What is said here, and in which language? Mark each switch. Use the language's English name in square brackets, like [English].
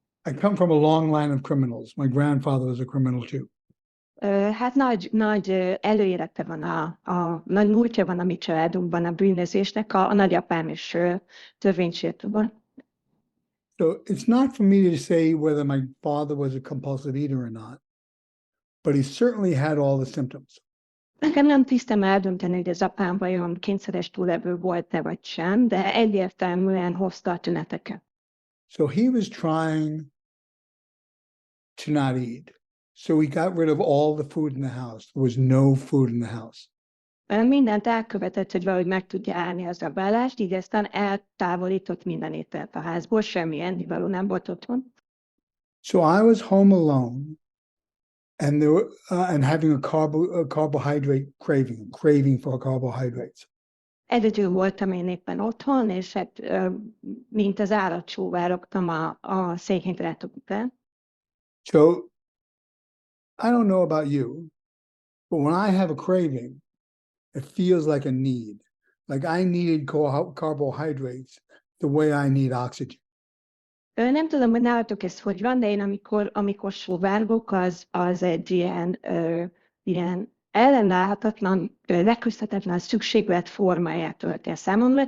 [English] I come from a long line of criminals. My grandfather was a criminal too. [Hungarian] Hát nagy előélete van, nagy múltja van a mi családunkban a bűnözésnek, a nagyapám is törvénysértő volt. [English] So it's not for me to say whether my father was a compulsive eater or not, but he certainly had all the symptoms. [Hungarian] Nekem nem tisztem eldönteni, hogy az apám vajon kényszeres túlevő volt-e vagy sem, de egyértelműen hozta a tüneteket. [English] So he was trying to not eat. So he got rid of all the food in the house. There was no food in the house. [Hungarian] Mindent elkövetett, hogy valahogy meg tudja állni az rabálást, így aztán eltávolított minden ételt a házból, semmi ennivaló nem volt otthon. [English] So I was home alone and and having a carbohydrate craving for carbohydrates. [Hungarian] Egyedül voltam én éppen otthon, és hát mint az állat várogtam a szénhidrátok után. [English] So I don't know about you, but when I have a craving, it feels like a need. Like I needed carbohydrates the way I need oxygen. [Hungarian] Nem tudom, hogy nálatok ez hogy van, de én amikor sóvárgok, az egy ilyen ellenállhatatlan, leküzdhetetlen szükséglet formáját ölti a számomra.